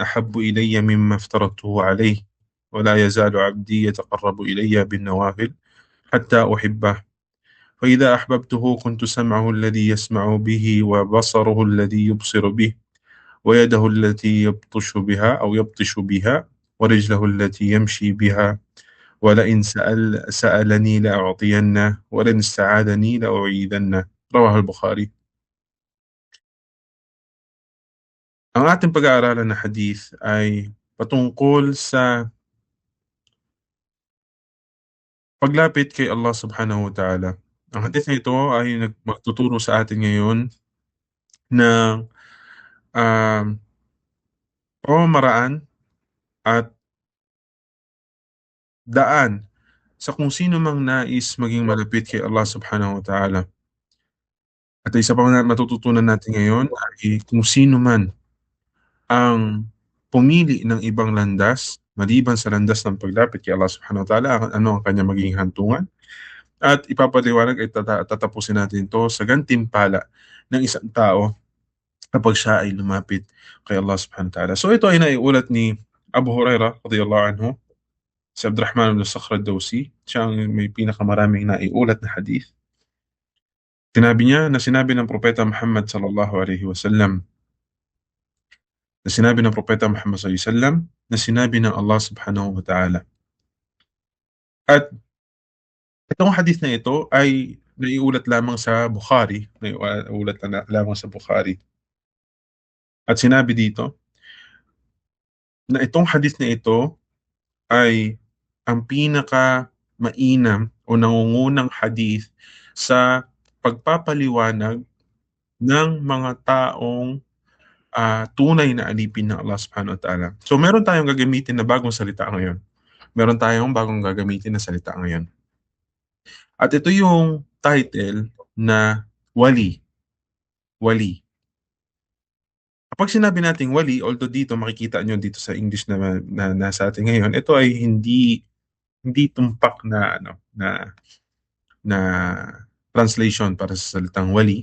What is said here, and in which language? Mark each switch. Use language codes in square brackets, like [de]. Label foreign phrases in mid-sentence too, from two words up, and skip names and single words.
[ar] أحب إلي مما افترضته عليه ولا يزال عبدي يتقرب إلي بالنوافل حتى أحبه فإذا أحببته كنت سمعه الذي يسمع به وبصره الذي يبصر به ويده التي يبطش بها أو يبطش بها ورجله التي يمشي بها ولئن سألني لأعطينه ولئن استعاذني لأعيذنه. رواه البخاري. [tl] Ang ating pag-aaralan na hadith ay patungkol sa paglapit kay Allah [ar] سبحانه وتعالى. [tl] Ang hadith na ito ay magtuturo sa atin ngayon ng um, pamamaraan at daan sa kung sino mang nais maging malapit kay Allah [ar] سبحانه وتعالى. [tl] At isa pa matututunan natin ngayon ay kung sino man ang pumili ng ibang landas maliban sa landas ng paglapit kay Allah [ar] سبحانه وتعالى, [tl] ano ang kanya magiging hantungan. At ipapaliwanag ay tatapusin natin ito sa gantimpala ng isang tao kapag siya ay lumapit kay Allah [ar] سبحانه وتعالى. [tl] So ito ay naiulat ni Abu Hurairah [ar] رضي الله عنه, [tl] si Abdurrahman ibn Sakhr ad-Dawsi, siya ang may pinakamaraming naiulat na hadith. Sinabi niya na sinabi ng Propeta Muhammad [ar] صلى الله عليه وسلم, [tl] na sinabi ng Propeta Muhammad [ar] صلى الله عليه وسلم, [tl] na sinabi ng Allah [ar] سبحانه وتعالى. [tl] At itong hadith na ito ay naiulat lamang sa Bukhari, naiulat lamang sa Bukhari. At sinabi dito na itong hadith na ito ay ang pinaka mainam o nangungunang hadith sa pagpapaliwanag ng mga taong tunay na alipin ng Allah [ar] سبحانه وتعالى. [tl] So meron tayong gagamitin na bagong salita ngayon. Meron tayong bagong gagamitin na salita ngayon. At ito yung title na wali. Wali. Kapag sinabi nating wali, although dito makikita nyo dito sa English na nasa atin ngayon, ito ay hindi tumpak na na translation para sa salitang wali.